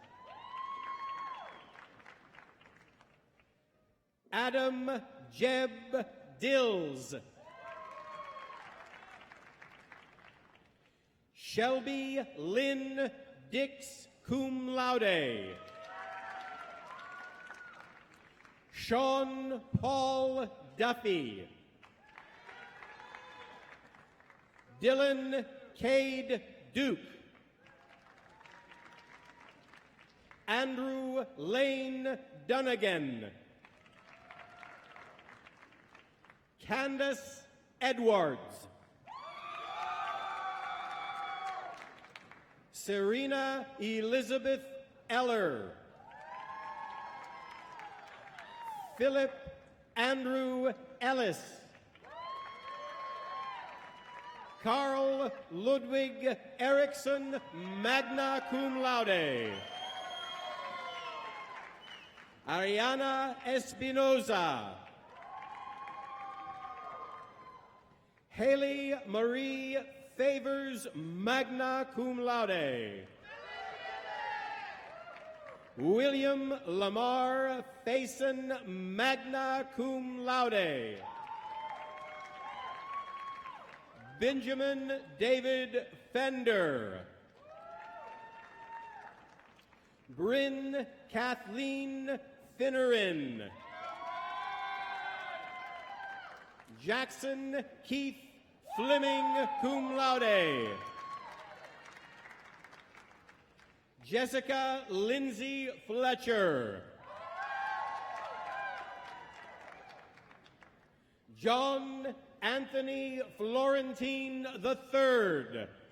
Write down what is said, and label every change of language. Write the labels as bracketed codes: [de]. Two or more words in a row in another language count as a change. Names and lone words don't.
[en] Adam Jeb Dills. Shelby Lynn Dix [la] cum laude. [en] Sean Paul Duffy. Dylan Cade Duke. Andrew Lane Dunnigan. Candace Edwards. Serena Elizabeth Eller. Philip Andrew Ellis. Carl Ludwig Erickson, [la] magna cum laude. [en] Ariana Espinoza. Haley Marie Favors, [la] magna cum laude. [en] William Lamar Faison, [la] magna cum laude. [en] Benjamin David Fender. Bryn Kathleen Finneran. Jackson Keith Fleming, [la] cum laude. [en] Jessica Lindsay Fletcher. John Anthony Florentine III.